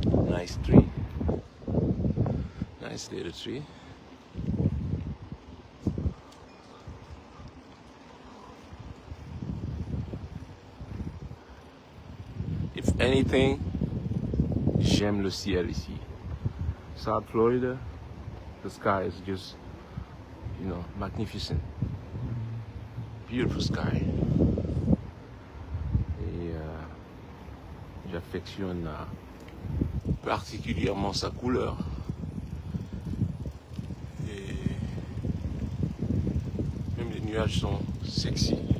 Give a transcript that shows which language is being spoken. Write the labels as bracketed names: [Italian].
[English] Nice tree. Nice little tree. If anything, [French] j'aime le ciel ici. [English] South Florida, the sky is just, magnificent. Beautiful sky. [French] Et j'affectionne particulièrement sa couleur. Et même les nuages sont sexy.